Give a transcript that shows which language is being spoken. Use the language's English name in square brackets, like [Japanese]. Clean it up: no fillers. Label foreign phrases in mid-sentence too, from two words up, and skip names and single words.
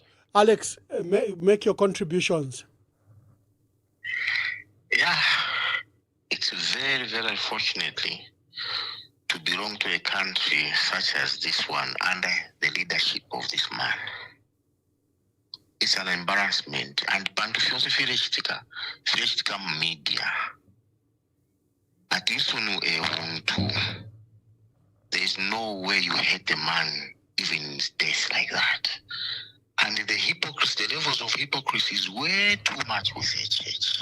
[English] Alex, make your contributions. Yeah, it's very, very unfortunately to belong to a country such as this one under the leadership of this man. It's an embarrassment. [Bemba] And bantu fyonse firechitika media. [English] At least there is no way you hate a man even in his death like that. And the levels of hypocrisy is way too much with the church.